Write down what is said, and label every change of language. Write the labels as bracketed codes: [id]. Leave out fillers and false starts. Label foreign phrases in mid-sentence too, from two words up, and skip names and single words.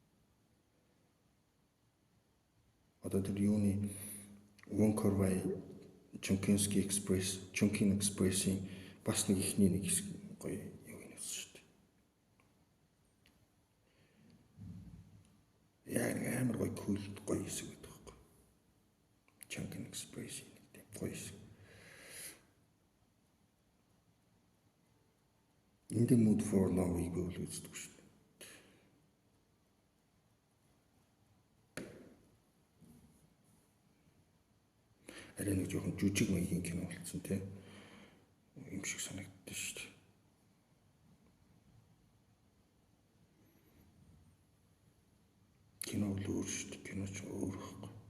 [mn] Одоо тэр юуны Wong Kar-wai Chungking Express-ийн бас нэг ихний нэг хэсэг гоё юу юм үзсэн шүү дээ. Яг амар гоё cool гоё хэсэг байдаг байхгүй. Chungking Express-ийн нэг тийм гоё хэсэг. In the Mood for Love-ыг бол үздэг шүү дээ. Арай нэг жоохон жүжиг маягийн кино болсон тийм юм шиг санагддаг шүү дээ. Кино л өөр шүү дээ. Кино ч өөр байхгүй.